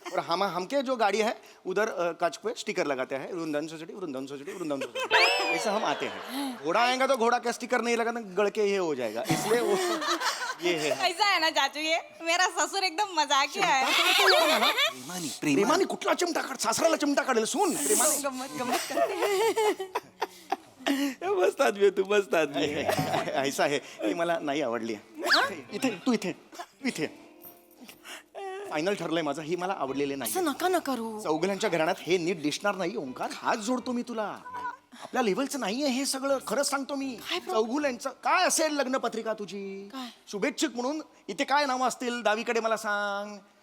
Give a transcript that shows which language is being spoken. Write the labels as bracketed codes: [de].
[hi] और हमके जो गाड़ी है उधर कांच पे स्टिकर लगाते हैं, वृंदावन सोसाइटी. ऐसा हम आते हैं. घोड़ा आएगा तो घोड़ा का स्टिकर नहीं लगा तो गड़ के ये हो जाएगा, इसलिए वो ये है. कैसा है ना चाचू, ये मेरा ससुर एकदम मजाकिया है. [mr] प्रेमाने कुठला चिमटा काढ, सासराला चिमटा काढेल. सुन प्रेमाने. गमत [hi] मस्त आदमी है तू, मस्त आदमी है. ऐसा है की [mr] मला नाही आवडली. तू इथे फायनल ठरलंय माझं, ही मला आवडलेली नाही. असं नका ना करू. चौगल्यांच्या घराण्यात हे नीट दिसणार नाही. ओंकार हात जोडतो मी तुला, आपल्या लेवलचं नाहीये हे सगळं. खरंच सांगतो मी. चौगुल्यांचं काय असेल लग्न पत्रिका तुझी? शुभेच्छुक म्हणून इथे काय नावं असतील डावीकडे मला सांग.